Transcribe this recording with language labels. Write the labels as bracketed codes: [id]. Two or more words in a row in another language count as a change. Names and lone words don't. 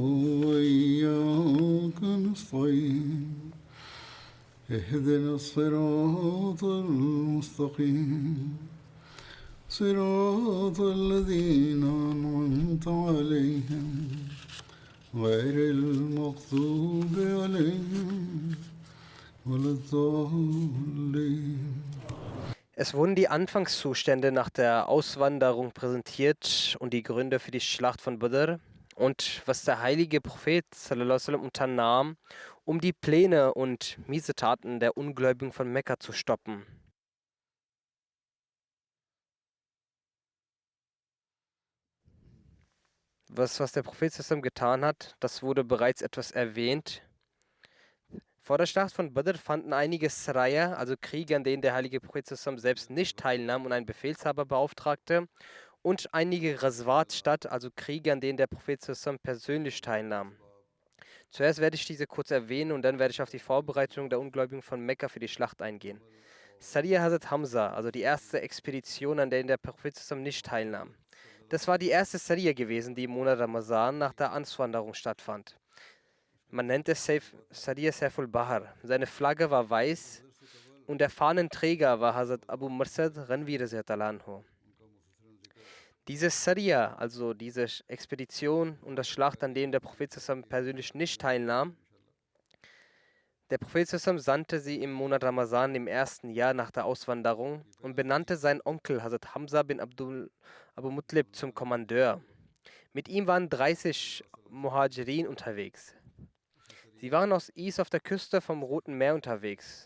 [ar] وإياك نستعين اهدنا الصراط المستقيم صراط الذين أنعمت عليهم غير المغضوب عليهم ولا الضالين. [de] Es wurden die Anfangszustände nach der Auswanderung präsentiert und die Gründe für die Schlacht von Badr und was der heilige Prophet [ar] صلى الله عليه وسلم [de] unternahm, um die Pläne und Missetaten der Ungläubigen von Mekka zu stoppen. Was der Prophet [ar] صلى الله عليه وسلم [de] getan hat, das wurde bereits etwas erwähnt. Vor der Schlacht von Badr fanden einige Saraya, also Kriege, an denen der heilige Prophet [ar] صلى الله عليه وسلم [de] selbst nicht teilnahm und einen Befehlshaber beauftragte, und einige Ghazwat statt, also Kriege, an denen der Prophet [ar] صلى الله عليه وسلم [de] persönlich teilnahm. Zuerst werde ich diese kurz erwähnen und dann werde ich auf die Vorbereitung der Ungläubigen von Mekka für die Schlacht eingehen. Sariya Hazrat Hamza, also die erste Expedition, an der der Prophet [ar] صلى الله عليه وسلم [de] nicht teilnahm. Das war die erste Sariya gewesen, die im Monat Ramazan nach der Auswanderung stattfand. Man nennt es Sariya Saiful Bahar. Seine Flagge war weiß und der Fahnenträger war Hazrat Abu Marsad Ghanvi [ar] رضي الله عنه. [de] Diese Sariya, also diese Expedition und das Schlacht, an dem der Prophet [ar] صلى الله عليه وسلم [de] persönlich nicht teilnahm, der Prophet [ar] صلى الله عليه وسلم [de] sandte sie im Monat Ramazan im ersten Jahr nach der Auswanderung und benannte seinen Onkel Hazrat Hamza bin Abu Mutlib zum Kommandeur. Mit ihm waren 30 Muhajirin unterwegs. Sie waren aus Is auf der Küste vom Roten Meer unterwegs.